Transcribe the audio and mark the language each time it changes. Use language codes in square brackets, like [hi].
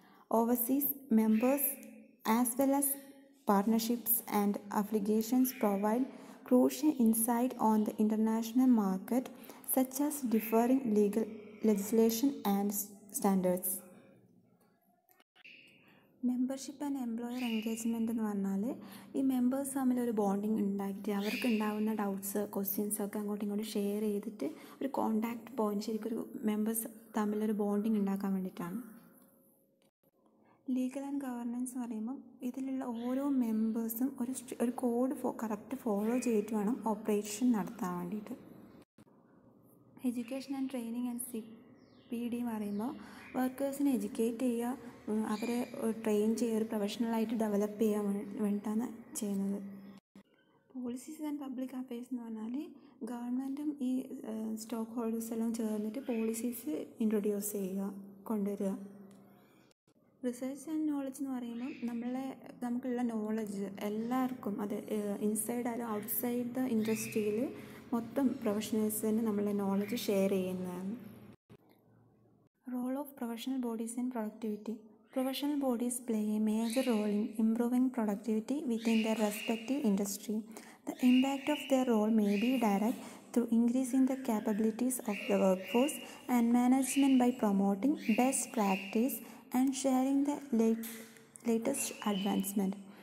[en] Overseas members as well as partnerships and affiliations provide crucial insight on the international market, such as differing legislation and standards. [ml] Membership and employer engagement എന്ന് പറഞ്ഞാൽ ഈ members തമ്മിലൊരു bonding ഉണ്ടാക്കിയിട്ട് അവർക്ക് ഉണ്ടാകുന്ന doubts ക്വസ്റ്റ്യൻസൊക്കെ അങ്ങോട്ടും ഇങ്ങോട്ടും share ചെയ്തിട്ട് ഒരു കോണ്ടാക്ട് പോയിൻറ്റ്, ശരിക്കും ഒരു മെമ്പേഴ്സ് തമ്മിലൊരു ബോണ്ടിങ് ഉണ്ടാക്കാൻ വേണ്ടിയിട്ടാണ്. ലീഗൽ ആൻഡ് ഗവർണൻസ് എന്ന് പറയുമ്പോൾ ഇതിലുള്ള ഓരോ മെമ്പേഴ്സും ഒരു കോഡ് കറക്റ്റ് ഫോളോ ചെയ്തിട്ട് വേണം ഓപ്പറേഷൻ നടത്താൻ വേണ്ടിയിട്ട്. Education and training and CPD എന്ന് പറയുമ്പോൾ വർക്കേഴ്സിനെ എഡ്യൂക്കേറ്റ് ചെയ്യുക, അവരെ ട്രെയിൻ ചെയ്യുക, ഒരു പ്രൊഫഷണലായിട്ട് ഡെവലപ്പ് ചെയ്യാൻ വേണ്ടിയിട്ടാണ് ചെയ്യുന്നത്. പോളിസീസ് ആൻഡ് പബ്ലിക് അഫയേഴ്സ് എന്ന് പറഞ്ഞാൽ ഗവൺമെൻറ്റും ഈ സ്റ്റോക്ക് ഹോൾഡേഴ്സ് എല്ലാം ചേർന്നിട്ട് പോളിസീസ് ഇൻട്രൊഡ്യൂസ് ചെയ്യുക, കൊണ്ടുവരിക. റിസർച്ച് ആൻഡ് നോളജ് എന്ന് പറയുമ്പോൾ നമുക്കുള്ള നോളജ് എല്ലാവർക്കും, അത് ഇൻസൈഡ് ആയാലും ഔട്ട്സൈഡ് ദ ഇൻഡസ്ട്രിയിൽ മൊത്തം പ്രൊഫഷണൽസിന് നമ്മളെ നോളജ് ഷെയർ ചെയ്യുന്നതാണ്. [en] Role of professional bodies in productivity. Professional bodies play a major role in improving productivity within their respective industry. The impact of their role may be direct through increasing the capabilities of the workforce and management by promoting best practice and sharing the latest advancement.